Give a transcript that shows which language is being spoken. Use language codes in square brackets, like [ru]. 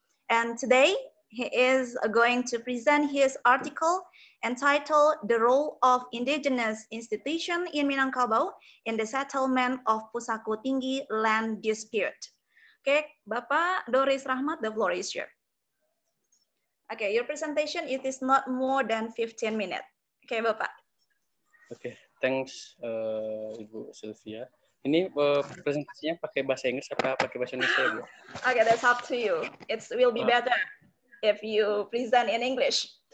[en] And today, he is going to present his article entitled The Role of Indigenous Institution in Minangkabau in the Settlement of Pusako Tinggi Land Dispute. Okay, Bapak Doris Rahmat, the floor is yours. Okay, your presentation, it is not more than 15 minutes. Okay, Bapak. Oke, thanks Ibu Sylvia. [id] Ini presentasinya pakai bahasa Inggris atau pakai bahasa Indonesia, Bu? [en] Okay, that's up to you. It will be better if you present in English.